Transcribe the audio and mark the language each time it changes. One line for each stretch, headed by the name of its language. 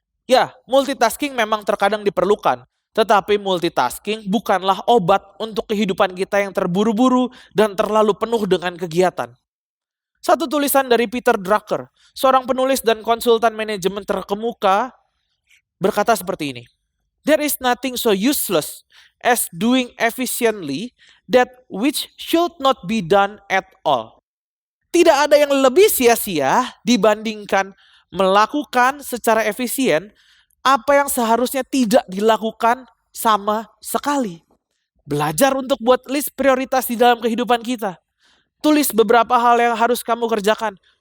Indonesian: Ya, multitasking memang terkadang diperlukan, tetapi multitasking bukanlah obat untuk kehidupan kita yang terburu-buru dan terlalu penuh dengan kegiatan. Satu tulisan dari Peter Drucker, seorang penulis dan konsultan manajemen terkemuka, berkata seperti ini.
English: There is nothing so useless as doing efficiently that which should not be done at all.
Indonesian: Tidak ada yang lebih sia-sia dibandingkan melakukan secara efisien apa yang seharusnya tidak dilakukan sama sekali. Belajar untuk buat list prioritas di dalam kehidupan kita. Tulis beberapa hal yang harus kamu kerjakan.